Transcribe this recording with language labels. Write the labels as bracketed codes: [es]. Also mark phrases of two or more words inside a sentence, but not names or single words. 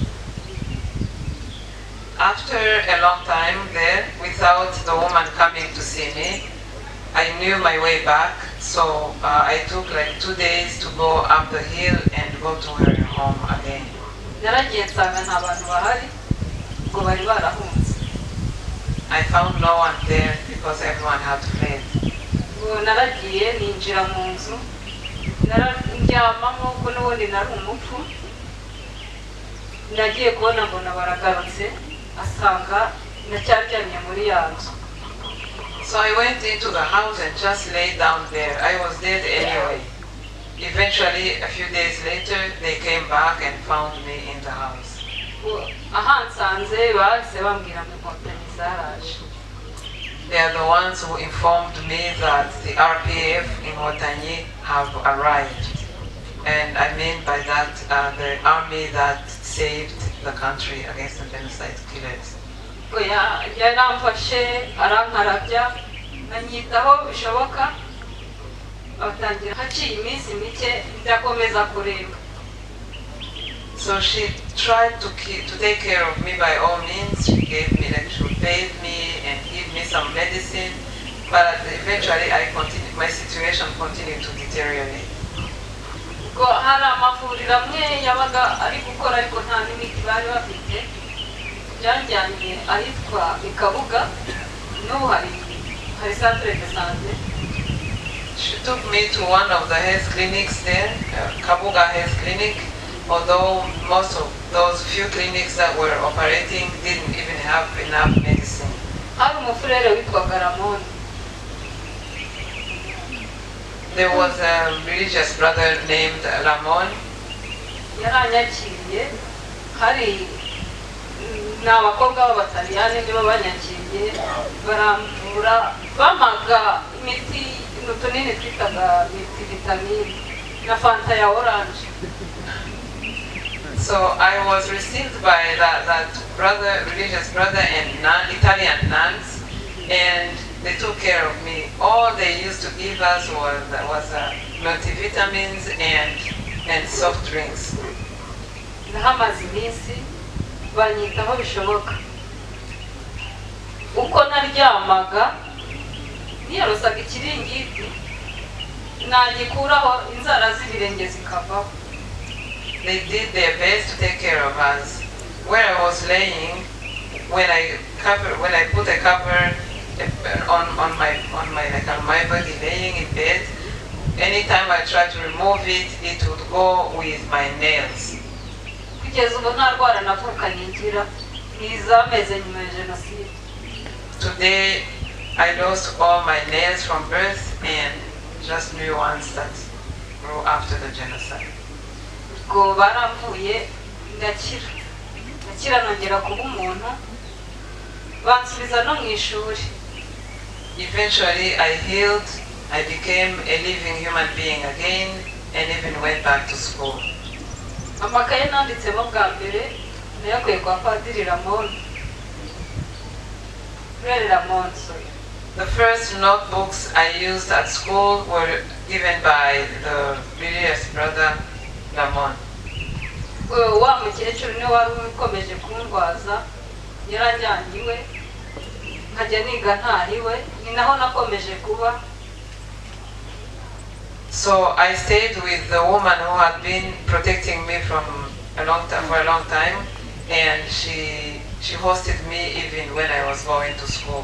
[en] After a long time there, without the woman coming to see me, I knew my way back, so I took like 2 days to go up the hill and go to her home again. [rw] Naragiye nsanga nta bantu bahari ngo bari barahunze. [en] I found no one there because everyone had fled. [rw] Naragiye ninjira mu nzu, nararyamamo ko n'ubundi nari umupfu. Nagiye kubona mbona baragarutse, asanga ndacyaryamye muri ya nzu. [en] So I went into the house and just lay down there. I was dead anyway. Eventually, a few days later, they came back and found me in the house. [rw] Ahansanze bahise bambwira ngo inkotanyi zaraje. [en] They are the ones who informed me that the RPF in Hotanyi have arrived. And I mean by that the army that saved the country against the genocide killers. [rw] Yaramfashe arankarabya anyitaho bishoboka, atangira haciye iminsi mike ndakomeza kureba. [en] So she tried to take care of me by all means. She gave me, like, she would bathe me and give me some medicine, but eventually my situation continued to deteriorate. [rw] Hari amavuriro amwe yabaga ari gukora ariko nta n'imiti bari bafite. Byanjyanye ahitwa Kwibuka, n'ubu hari [fr] centre de santé. [en] She took me to one of the health clinics there, Kwibuka Health Clinic, although most of those few clinics that were operating didn't even have enough medicine. [rw] Hari umufurere witwaga Ramon. [en] There was a religious brother named Ramon. [rw] Yaranyakiriye, hari n'abakobwa b'Abataliyani nibo banyakiriye, baramvura, bamaga imiti n'utunini twitaga vitamine. na fanta ya orange. [en] So I was received by that brother, religious brother, and Italian nuns, and they took care of me. All they used to give us was multivitamins and soft drinks. [rw] Nahamaze iminsi banyitaho bishoboka. Uko naryamaga niyorosaga ikiringiti nagikuraho inzara z'ibirenge zikavaho. [en] They did their best to take care of us. Where I was laying, when I put a cover on my body laying in bed, anytime I tried to remove it, it would go with my nails. [rw] Kugeza ubu nta rwara navukanye ngira n'izameze nyuma ya Jenoside. [en] Today, I lost all my nails from birth and just new ones that grew after the genocide. [rw] Ubwo baramvuye ndakira nongera kuba umuntu bansubiza no mu ishuri. [en] Eventually, I healed, I became a living human being again, and even went back to school. [rw] Amakaye nanditsemo bwa mbere nayakuye kwa Padiri Ramon. [en] The first notebooks I used at school were given by the religious brother Ramon. [rw] Wa mukecuru ni wari ukomeje kundwaza yarajyanye iwe nkajya niga ntariwe ni naho nakomeje kuba. [en] So I stayed with the woman who had been protecting me for a long time, and she hosted me even when I was going to school.